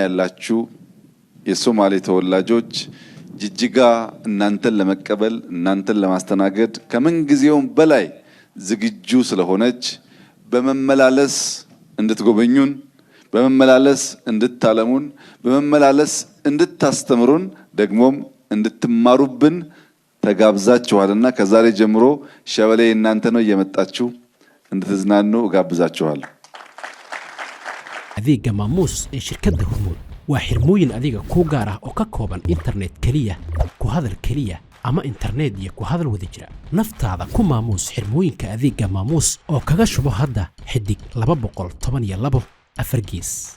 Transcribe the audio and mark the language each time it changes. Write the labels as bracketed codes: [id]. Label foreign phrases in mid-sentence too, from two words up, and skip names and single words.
[am] ያላችሁ የሶማሌ ተወላጆች ጅጅጋ እናንተን ለመቀበል እናንተን ለማስተናገድ ከምን ጊዜውም በላይ ዝግጁ ስለሆነች በመመላለስ እንድትጎበኙን በመመላለስ እንድታለሙን በመመላለስ እንድታስተምሩን ደግሞም እንድትማሩብን ተጋብዛችኋልና ከዛሬ ጀምሮ ሸበሌ እናንተ ነው እየመጣችሁ እንድትዝናኑ እጋብዛችኋለሁ። [so] adeegga maamuus ee shirkadda Hormuud waa xirmooyin adiga ku gaar ah oo ka kooban internet kaliya ku hadal kaliya ama internet iyo ku hadal wada jira naftaada ku maamuus xirmooyinka adeegga maamuus oo kaga shubo hadda xidig 212 4 gees